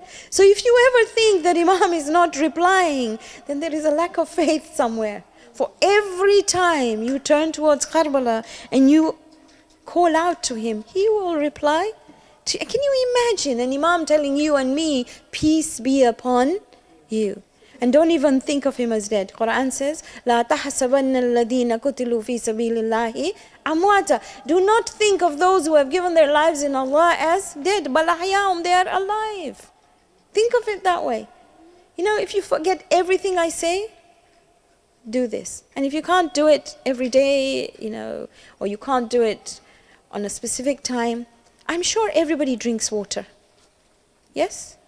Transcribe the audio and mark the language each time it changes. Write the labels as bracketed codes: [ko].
[en] So if you ever think that Imam is not replying, then there is a lack of faith somewhere. For every time you turn towards Karbala and you call out to him, he will reply. Can you imagine an Imam telling you and me, peace be upon you? And don't even think of him as dead. Quran says, [ar] لا تحسبن الذين قتلوا في سبيل الله أمواتا. [en] Do not think of those who have given their lives in Allah as dead. [ar] بل أحياء, [en] they are alive. Think of it that way. You know, if you forget everything I say, do this. And if you can't do it every day, you know, or you can't do it on a specific time, I'm sure everybody drinks water. Yes?